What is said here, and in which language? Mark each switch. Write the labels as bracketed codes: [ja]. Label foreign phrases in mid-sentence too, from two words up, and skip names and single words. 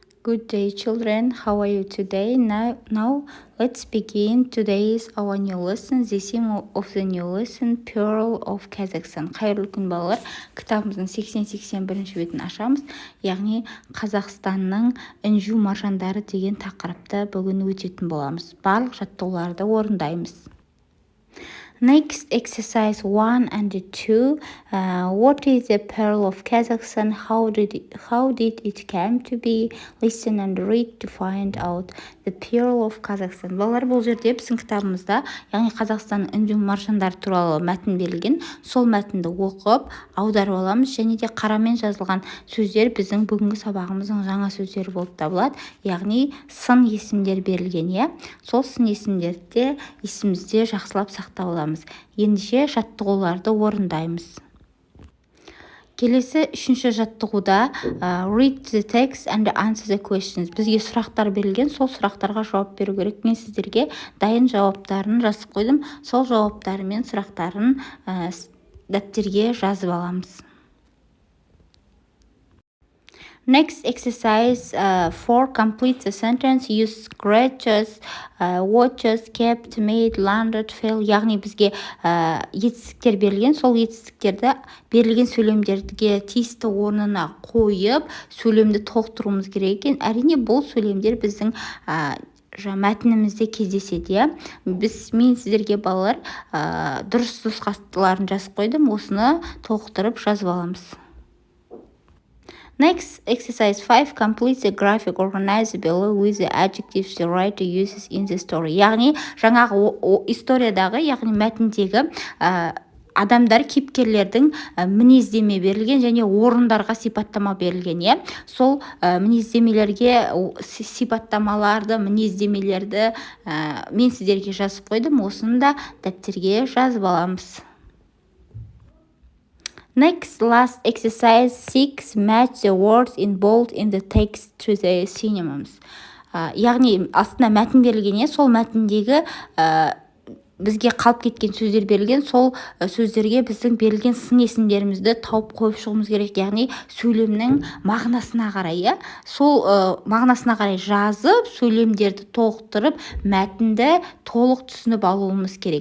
[en] Good day, children. How are you today? Now let's begin. Today is our new lesson. The theme of the new lesson, Pupil of Kazakhstan. [kk] Қайырлы күн балалар. Кітабымыздың 80-81 бетін ашамыз. Яғни Қазақстанның інжу маржандары деген тақырыпты бүгін өтетін боламыз. Барлық жаттығуларды орындаймыз. [en] Next, exercise 1 and 2. What is the pearl of Kazakhstan? How did it come to be? Listen and read to find out the pearl of Kazakhstan. [kk] Балалар, бұл жерде біздің кітабымызда, яғни Қазақстанның інжу маржандары туралы мәтін берілген. Сол мәтінді оқып, аударып аламыз, және де қарамен жазылған сөздер біздің бүгінгі сабағымыздың жаңа сөздері болып табылады. Яғни сын есімдер берілген, сол сын есімдерді есімізде жақсылап сақтап аламыз. Ендеше жаттығуларды орындаймыз. Келесі үшінші жаттығуда [en] read the text and answer the questions. [kk] Бізге сұрақтар берілген, сол сұрақтарға жауап беру керек. Мен сіздерге дайын жауаптарын жазып қойдым. Сол жауаптары мен сұрақтарын дәптерге жазып аламыз. [en] Next exercise 4. Complete the sentence. Use scratches, watches, kept, made, landed, fell. [kk] Яғни бізге етістіктер берілген. Сол етістіктерді берілген сөйлемдерге тиісті орнына қойып, сөйлемді толықтыруымыз керек екен. Әрине бұл сөйлемдер біздің мәтінімізде кездеседі. Мен сіздерге балалар дұрыс нұсқаларын жазып қойдым. Осыны толықтырып жазып аламыз. [en] Next, exercise 5. Complete the graphic organized below with the adjectives the writer uses in the story. [kk] Яғни, жаңағы историядағы, яғни мәтіндегі адамдар, кейіпкерлердің мінездеме берілген және орындарға сипаттама берілген. Сол мінездемелерге сипаттамаларды, мінездемелерді мен сіздерге жазып қойдым. Осыны да дәптерге жазып аламыз. [en] Next, last exercise 6. Match the words in bold in the text to the synonyms. [kk] Яғни, астына мәтін берілген, сол мәтіндегі бізге қалып кеткен сөздер берілген, сол сөздерге біздің берілген сын есімдерімізді тауып қойып шығуымыз керек. Яғни, сөйлемнің мағынасына қарай, сол мағынасына қарай жазып, сөйлемдерді толықтырып, мәтінді толық түсініп алуымыз керек.